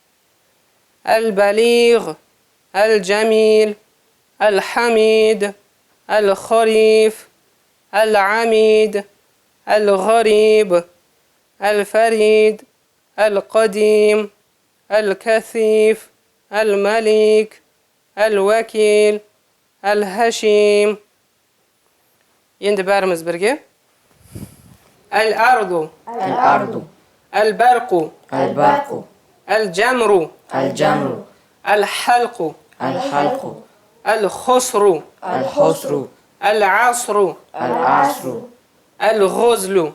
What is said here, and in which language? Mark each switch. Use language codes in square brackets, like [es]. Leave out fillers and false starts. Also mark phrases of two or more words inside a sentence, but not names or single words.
[ar] البليغ الجميل الحميد الخريف العميد الغريب الفريد القديم الكثيف الملك الوكيل الهشيم. [kk] Енді бәріміз бірге. [ar] الأرض الأرض البرق البرق الجمر الجمر الحلق الحلق الخسر الحسر العصر العصر الغزل